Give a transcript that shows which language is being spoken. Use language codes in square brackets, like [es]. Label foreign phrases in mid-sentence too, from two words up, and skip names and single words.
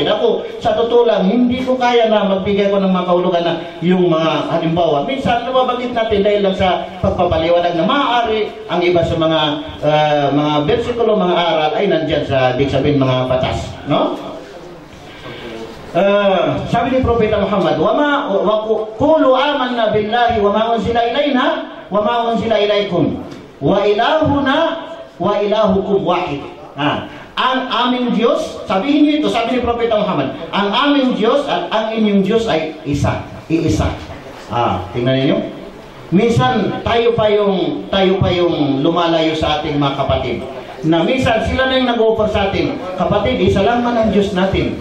[tl] Ako, sa totoo lang, hindi ko kaya na magbigay ko ng mga kahulugan na yung mga halimbawa. Minsan, nababanggit natin dahil lang sa pagpapaliwanag na maaari ang iba sa mga versikulo, mga aral ay nandyan sa, ibig sabihin, mga batas. No? Sabi ni Propeta Muhammad, [ar] قولوا آمنا بالله وما أنزل إلينا وما أنزل إليكم وإلهنا وإلهكم واحد. [tl] Ang aming Diyos, sabihin niyo ito, sabi ni Propeta Muhammad, ang aming Diyos at ang inyong Diyos ay isa, iisa. Tingnan niyo. Minsan tayo pa yung lumalayo sa ating mga kapatid. Na minsan sila na yung nag-offer sa atin, kapatid, isa lang man ang Diyos natin.